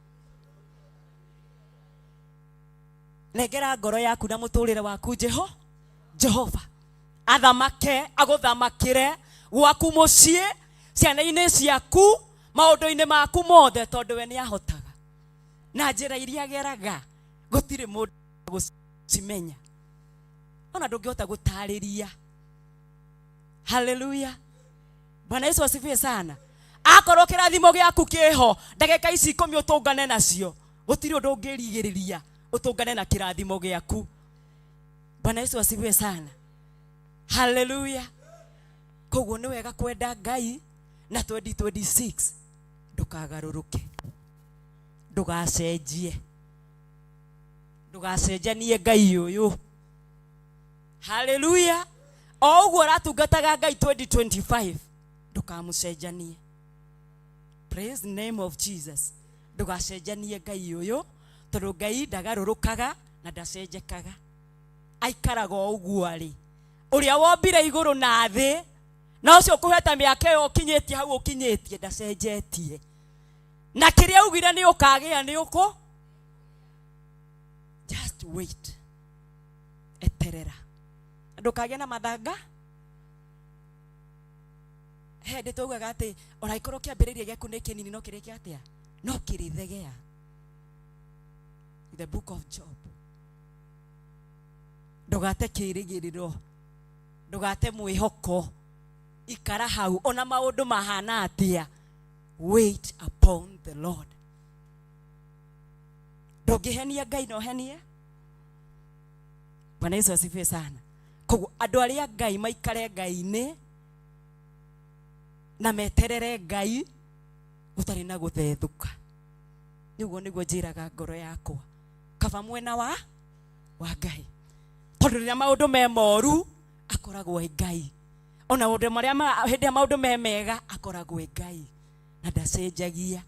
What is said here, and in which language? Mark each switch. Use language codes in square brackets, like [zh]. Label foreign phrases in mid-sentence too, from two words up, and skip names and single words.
[ki] Negera ngoro yaku na muturire waku Jehova athamake aguthamakire gwaku mucii ciana-ini ciaku maundu-ini maku mothe tondu we ni ahotaga na njira iria geraga gutiri mundu gucimenya ona ndungihota gutariria. Hallelujah. [sw] Bwana Yesu asifiwe sana. [ki] Akorwo kirathimo giaku kiho ndagika ici 10 utungane nacio gutiri undu ungirigiriria utungane na kirathimo giaku. [sw] Bwana Yesu asifiwe sana. [ki] Hallelujah. Koguo ni wega kwenda Ngai na 2026 ndukagaruruke ndugacenjie ndugacenjanie Ngai uyu. Hallelujah. O uguo ratungataga Ngai 2025 ndukamucenjanie. [en] Praise the name of Jesus. [ki] Ndugacenjanie Ngai uyu tondu Ngai ndagarurukaga na ndacenjekaga aikaraga uguo ari uria wombire iguru na thi na ucio kuheta miaka yo kinyetie hau ukinyetie ndacenjetie na kiria ugire ni ukagia ni uko. [en] Just wait. [ki] Eterera ndukagia na mathanga hende tugaga ati ona ikoro kiambiriria giaku ni kinini no kiriki atia no kirithegea. [en] The book of Job. [ki] Ndugate kirigiriro ndugate mwihoko ikara hau ona maundu mahana atia. [en] Wait upon the Lord. [ki] Ndungihenia Ngai no henie. [sw] Bwana Yesu asifiwe sana. [ki] Koguo andu aria Ngai maikare Ngai-ini na meterere Ngai utari na guthethuka. Niguo niguo njiraga ngoro yakwa kaba mwena wa Ngai tondu riria maundu me moru akoragwo Ngai ona undu maria hindi maundu me mega akoragwo Ngai na ndacenjagia.